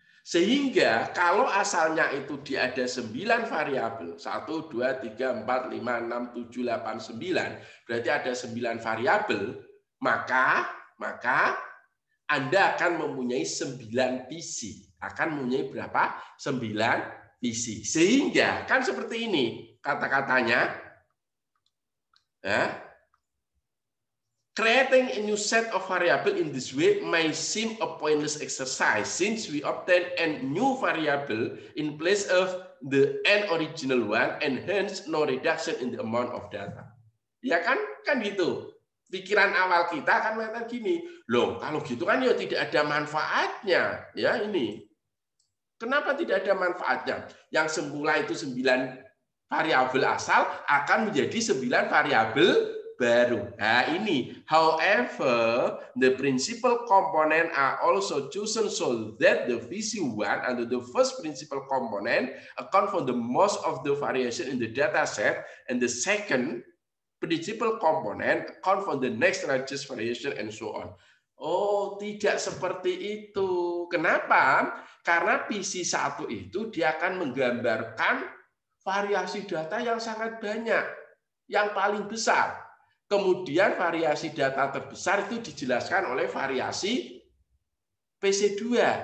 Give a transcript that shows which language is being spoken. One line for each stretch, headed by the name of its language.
Indonesian: Sehingga kalau asalnya itu dia ada 9 variabel, 1, 2, 3, 4, 5, 6, 7, 8, 9, berarti ada 9 variabel, maka Anda akan mempunyai 9 PC. Akan mempunyai berapa? 9 PC. Sehingga kan seperti ini kata-katanya. Ya.
English: Creating a new set of variable in this way may seem a pointless exercise since we obtain a new variable in place of the n original one and hence no reduction in the amount of data.
Indonesian: Ya kan gitu. Pikiran awal kita kan mengatakan gini, loh kalau gitu kan ya tidak ada manfaatnya. Ya ini. Kenapa tidak ada manfaatnya? Yang semula itu 9 variabel asal akan menjadi 9 variabel baru. Nah ini,
English: however, the principal component are also chosen so that the VC1 and the first principal component account for the most of the variation in the data set, and the second principal component account for the next largest variation and so on.
Indonesian: Oh, tidak seperti itu. Kenapa? Karena PC1 itu dia akan menggambarkan variasi data yang sangat banyak, yang paling besar. Kemudian variasi data terbesar itu dijelaskan oleh variasi PC2.